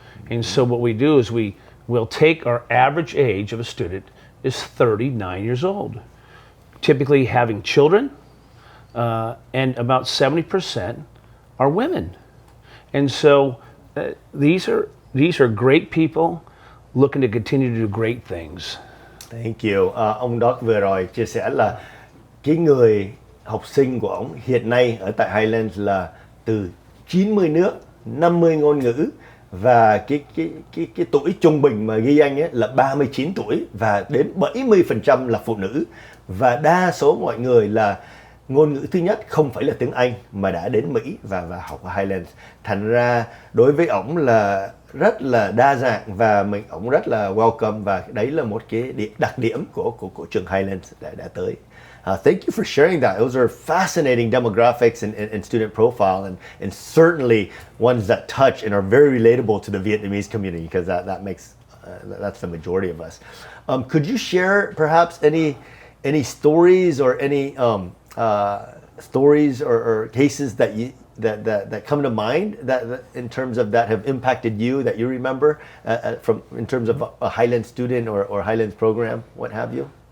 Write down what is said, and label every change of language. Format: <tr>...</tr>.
<en>And so what we do is we will take our average age of a student is 39 years old, typically having children, and about 70% are women. And so these are great people looking to continue to do great things. Thank you.</en> <vi>Ông Doc vừa rồi chia sẻ là cái người học sinh của ông hiện nay ở tại Highlands là từ 90 nước, 50 ngôn ngữ, và cái tuổi trung bình mà ghi anh ấy là 39 tuổi, và đến 70% là phụ nữ, và đa số mọi người là ngôn ngữ thứ nhất không phải là tiếng Anh mà đã đến Mỹ và học ở Highlands. Thành ra đối với ổng là rất là đa dạng, và ổng rất là welcome, và đấy là một cái đặc điểm của trường Highlands đã tới.</vi> <en>Thank you for sharing that. Those are fascinating demographics and student profile, and certainly ones that touch and are very relatable to the Vietnamese community, because that makes that's the majority of us. Could you share perhaps any stories or any stories or cases that come to mind that in terms of that have impacted you, that you remember from in terms of a Highlands student or Highlands program, what have you?</en>